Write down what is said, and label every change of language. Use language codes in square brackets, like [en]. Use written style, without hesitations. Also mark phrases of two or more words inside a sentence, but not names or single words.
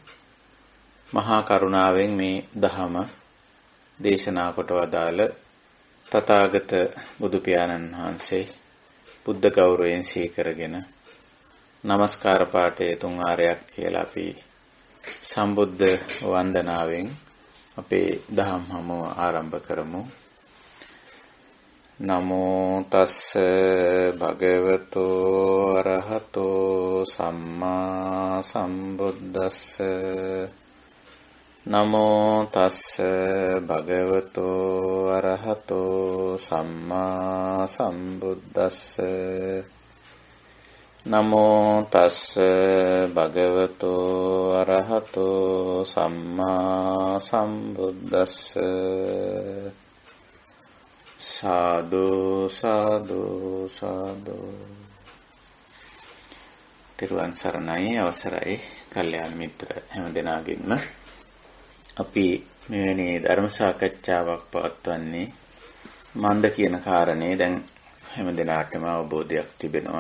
[si] මහා කරුණාවෙන් මේ දහම දේශනා කොට වදාළ තථාගත බුදු පියාණන් වහන්සේ බුද්ධ ගෞරවයෙන් සීකරගෙන নমස්කාර පාඨයේ 3 ආරයක් කියලා අපි සම්බුද්ධ වන්දනාවෙන් අපේ දහම් හමුව ආරම්භ කරමු. [pi] නමෝ තස්ස භගවතෝ අරහතෝ සම්මා සම්බුද්දස්ස. නමෝ තස්ස භගවතෝ අරහතෝ සම්මා සම්බුද්දස්ස. නමෝ තස්ස භගවතෝ අරහතෝ සම්මා සම්බුද්දස්ස. සාදු සාදු සාදු. [si] තෙරුවන් සරණයි. අවසරයි කල්යාණ මිත්‍ර හැම දෙනාගින්ම අපි මෙවැනි ධර්ම සාකච්ඡාවක් පවත්වන්නේ මන්ද කියන කාරණේ දැන් හැම දිනාටම අවබෝධයක් තිබෙනවා.